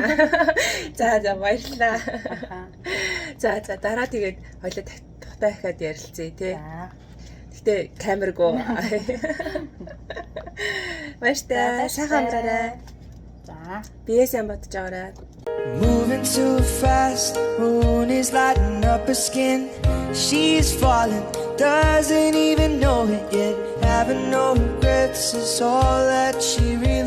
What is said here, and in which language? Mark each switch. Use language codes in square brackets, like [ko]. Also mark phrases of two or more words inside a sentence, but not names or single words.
[mn] За баярлалаа. За дараа тэгээд хоёлоо тухтай дахиад ярилцъя тий. Гэтэ камергүй. Баяртай. Сайхан амраарай. За. Биесээ бодож байгаарай. [en] Moving too fast, moon is lighting up her skin. She's falling, doesn't even know it yet. Having no regrets is all that she